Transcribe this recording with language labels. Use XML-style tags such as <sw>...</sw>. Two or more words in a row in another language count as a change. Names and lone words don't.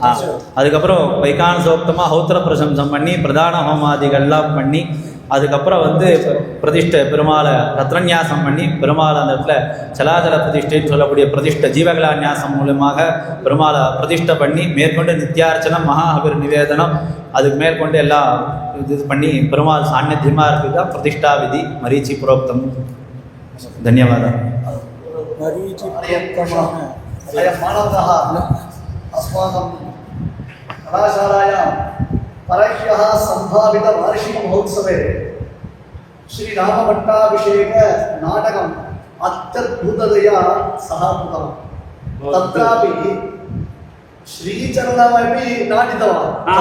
<ta>அதுக்கப்புறம் வைகான சோக்தமாக ஹௌத்திர பிரசம்சம் பண்ணி பிரதான ஹோமாதிகள்லாம் பண்ணி அதுக்கப்புறம் வந்து பிரதிஷ்டை பெருமாளை ரத்னநியாசம் பண்ணி பெருமாள் அந்த இடத்துல சலாச்சல பிரதிஷ்டைன்னு சொல்லக்கூடிய பிரதிஷ்டை ஜீவகலாநியாசம் மூலமாக பெருமாளை பிரதிஷ்டை பண்ணி மேற்கொண்டு நித்தியார்ச்சனம் மகாஹவிர் நிவேதனம் அதுக்கு மேற்கொண்டு எல்லாம் இது பண்ணி பெருமாள் சாநித்தியமாக இருக்குது தான் பிரதிஷ்டா விதி மரீச்சி புரோக்தம். தன்யவாதம். மரீச்சி புரோக்தமான</ta> <sa>परह्यः सम्भावित वार्षिक महोत्सवे श्री रामभट्टाभिषेक नाटकम् अत्यद्भुततया सह कृतवान्. तत्रापि श्रीचरणमपि नाटितवान्.</sa>